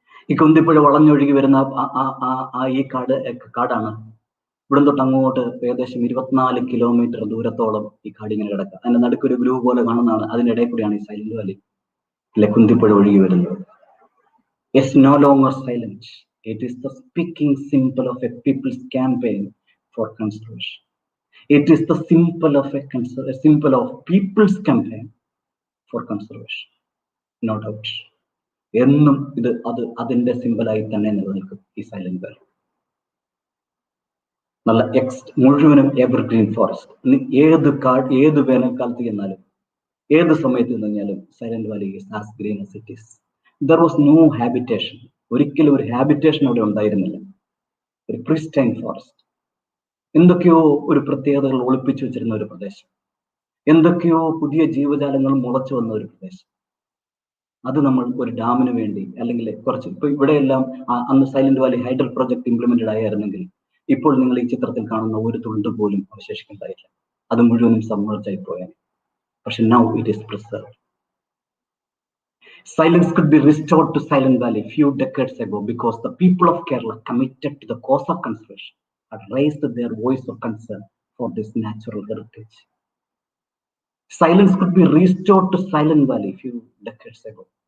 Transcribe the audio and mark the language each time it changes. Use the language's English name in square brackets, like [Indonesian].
[Malayalam] ഈ കുന്തിപ്പുഴ വളഞ്ഞൊഴുകി വരുന്ന ഈ കാടാണ്. ഇവിടം തൊട്ട് അങ്ങോട്ട് ഏകദേശം 24 കിലോമീറ്റർ ദൂരത്തോളം ഈ കാടിങ്ങനെ കിടക്കുക. അതിന്റെ നടുക്കൊരു ഗ്രൂ പോലെ കാണുന്നതാണ്. അതിന്റെ ഇടയിൽ കൂടിയാണ് ഈ സൈലന്റ് വാലി കുന്തിപ്പുഴ ഒഴുകി വരുന്നത്. [English] It's no longer silent. It is the speaking symbol of a people's campaign for conservation. It is the symbol of people's campaign for conservation. No doubt. [Malayalam] എന്നും അതിന്റെ സിമ്പലായി തന്നെ നിലനിൽക്കും ഈ സൈലന്റ് വാലി. നല്ല മുഴുവനും എവർഗ്രീൻ ഫോറസ്റ്റ്. ഏത് വേനൽക്കാലത്ത് ചെന്നാലും, ഏത് സമയത്ത് ചെന്നാലും silent Valley [English] Is as green as it is. There was no habitation. [Malayalam] ഒരിക്കലും ഒരു ഹാബിറ്റേഷൻ അവിടെ ഉണ്ടായിരുന്നില്ല. ഒരു പ്രിസ്റ്റൈൻ ഫോറസ്റ്റ്. എന്തൊക്കെയോ ഒരു പ്രത്യേകതകൾ ഒളിപ്പിച്ചു വെച്ചിരുന്ന ഒരു പ്രദേശം. എന്തൊക്കെയോ പുതിയ ജീവജാലങ്ങൾ മുളച്ചു വന്ന ഒരു പ്രദേശം. അത് നമ്മൾ ഒരു ഡാമിന് വേണ്ടി അല്ലെങ്കിൽ കുറച്ച് ഇപ്പൊ ഇവിടെയെല്ലാം അന്ന് silent Valley hydel project implemented ആയിരുന്നെങ്കിൽ ഇപ്പോൾ നിങ്ങൾ ഈ ചിത്രത്തിൽ കാണുന്ന ഒരു തുണ്ട് പോലും അവശേഷിക്കുന്നുണ്ടായില്ല. അത് മുഴുവനും സബ്മേർജ് ആയി പോയാൽ. പക്ഷെ [English] Now it is preserved. Silence could be restored to Silent Valley few decades ago because the people of Kerala committed to the cause of conservation had raised their voice of concern for this natural heritage. Silence could be restored to Silent Valley few decades ago.